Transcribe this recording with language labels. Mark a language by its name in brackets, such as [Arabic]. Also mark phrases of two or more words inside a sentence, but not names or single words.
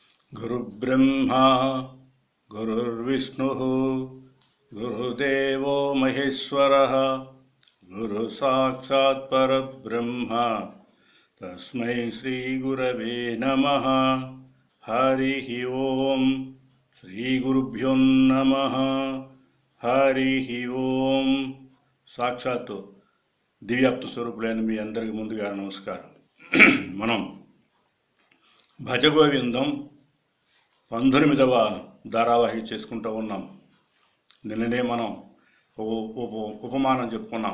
[Sanskrit] गुरुब्रह्मा गुरुर्विष्णुः गुरुदेवो महेश्वरः गुरुसाक्षात् परब्रह्म तस्मै श्रीगुरवे नमः। हरिः ओम श्रीगुरुभ्यो नमः। हरिः ओम। [Telugu] సాక్షాత్తు దివ్యాప్త స్వరూపులైన మీ అందరికి ముందుగా నమస్కారం. మనం భజగోవిందం 19వ ధారావాహిక చేసుకుంటూ ఉన్నాం. నిన్ననే మనం ఉపమానం చెప్పుకున్నాం.